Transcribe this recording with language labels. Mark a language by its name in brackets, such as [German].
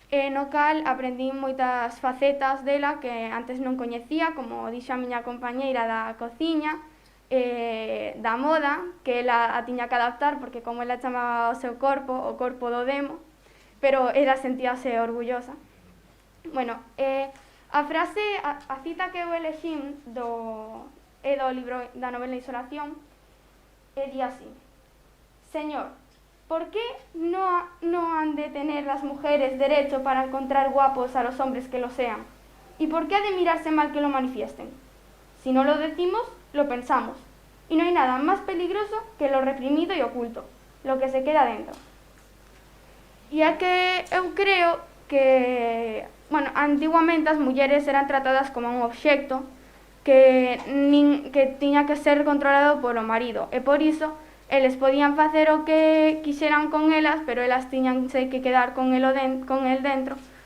[Galician] no cal aprendín moitas facetas dela que antes non coñecía, como dixo a miña compañeira da cociña, da moda, que ela a tiña que adaptar, porque como ela chamaba o seu corpo, o corpo do demo, pero ela sentíase orgullosa. Bueno, a frase, a cita que eu elexín do libro da novela Insolación, di así: [Spanish] Señor, ¿por qué no han de tener las mujeres derecho para encontrar guapos a los hombres que lo sean? ¿Y por qué ha de mirarse mal que lo manifiesten? Si no lo decimos, lo pensamos. Y no hay nada más peligroso que lo reprimido y oculto, lo que se queda dentro. [Galician] E é que eu creo que, antiguamente as mulleres eran tratadas como un obxecto que tiña que ser controlado polo marido, e por iso eles podían facer o que quixeran con elas, pero elas tiñanse que quedar con el dentro.